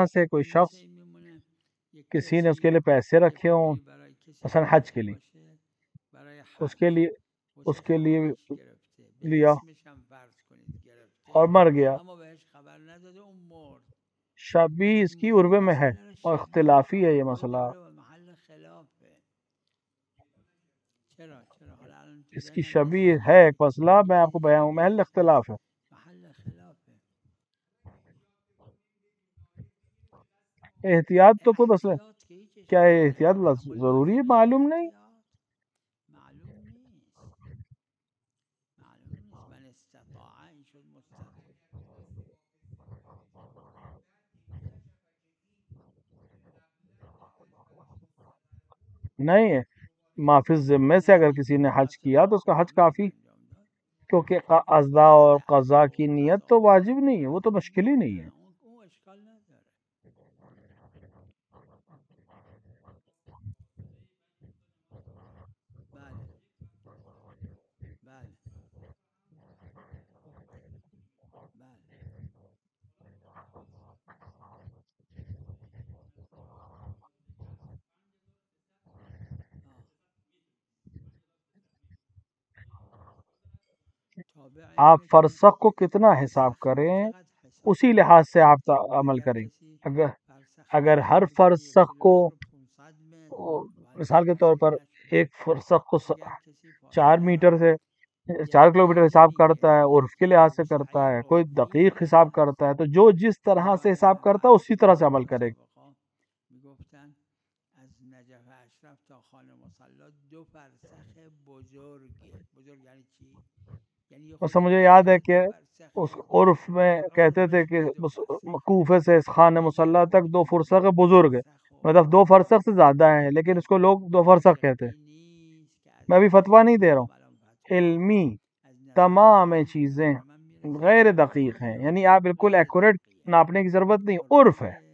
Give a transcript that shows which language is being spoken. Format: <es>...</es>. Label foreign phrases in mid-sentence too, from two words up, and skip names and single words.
<ur>سے کوئی شخص کسی نے اس کے لیے پیسے رکھے ہوں، مثلا حج کے لیے، اس کے لیے لیا اور مر گیا.</ur> <fa>اما بهش خبر نداده اون مرد.</fa> <ur>شبیہ اس کی عربے میں ہے اور اختلافی ہے یہ مسئلہ.</ur> <fa>محل خلافه. چرا حالا الان تو</fa> <ur>اس کی</ur> <fa>ذهنم</fa> <ur>شبیہ</ur> <fa>نیست.</fa> <ur>ہے ایک مسئلہ، میں آپ کو بیان محل اختلاف ہے.</ur> <fa>محل خلافه.</fa> <ur>احتیاط تو کوئی مسئلہ</ur> <fa>احتیاط که هیچ</fa> <ur>کیا</ur> <fa>اشکال</fa> <ur>ہے؟</ur> <fa>نداره.</fa> <ur>احتیاط</ur> <fa>اما</fa> <ur>ضروری ہے؟</ur> <fa>لازمه</fa> <ur>معلوم نہیں.</ur> <fa>احتیاط معلوم نیست. معلوم نیست.</fa> <ar>من استطاع</ar> <fa>این شد مستطاع.</fa> <ur>نہیں ہے معافی ذمے سے اگر کسی نے حج کیا تو اس کا حج کافی، کیونکہ قضا اور قضا کی نیت تو واجب نہیں ہے، وہ تو مشکل ہی نہیں ہے.</ur> <fa>اون اشکال نداره. بله بله بله.</fa> <ur>آپ فرسخ کو کتنا حساب کریں اسی لحاظ سے آپ عمل کریں. اگر ہر فرسخ کو مثال کے طور پر ایک فرسخ کو 4 میٹر سے 4 کلومیٹر حساب کرتا ہے، عرف کے لحاظ سے کرتا ہے، کوئی دقیق حساب کرتا ہے، تو جو جس طرح سے حساب کرتا ہے اسی طرح سے عمل کرے.</ur> <fa>میگفتن از نجف اشرف تا خانه مصلی 2 فرسخ بزرگه. بزرگ یعنی چی؟ یعنی</fa> <ur>مثلا مجھے یاد ہے کہ اس عرف میں کہتے تھے کہ کوفے سے خانہ مصلی تک 2 فرسخ بزرگ ہے، مطلب 2 فرسخ سے زیادہ ہیں، لیکن اس کو لوگ 2 فرسخ کہتے ہیں. میں ابھی فتویٰ نہیں دے رہا ہوں، علمی تمام چیزیں غیر دقیق ہیں، یعنی آپ بالکل ایکوریٹ ناپنے کی ضرورت نہیں، عرف ہے.</ur>